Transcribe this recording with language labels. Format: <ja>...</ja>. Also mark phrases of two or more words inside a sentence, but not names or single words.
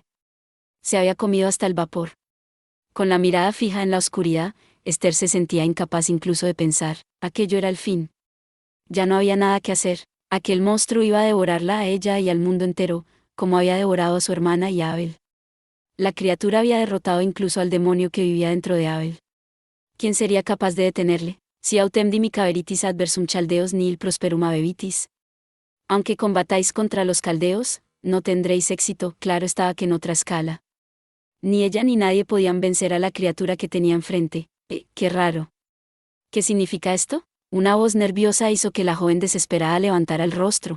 <es>Se había comido hasta el vapor. Con la mirada fija en la oscuridad, Esther se sentía incapaz incluso de pensar. Aquello era el fin. Ya no había nada que hacer. Aquel monstruo iba a devorarla a ella y al mundo entero, como había devorado a su hermana y a Abel. La criatura había derrotado incluso al demonio que vivía dentro de Abel. ¿Quién sería capaz de detenerle?</es> <la>Si autem dimicaveritis adversum chaldeos nihil prosperum habebitis.</la> <es>Aunque combatáis contra los caldeos, no tendréis éxito. Claro estaba que en otra escala. Ni ella ni nadie podían vencer a la criatura que tenía enfrente. Qué raro. ¿Qué significa esto? Una voz nerviosa hizo que la joven desesperada levantara el rostro.</es>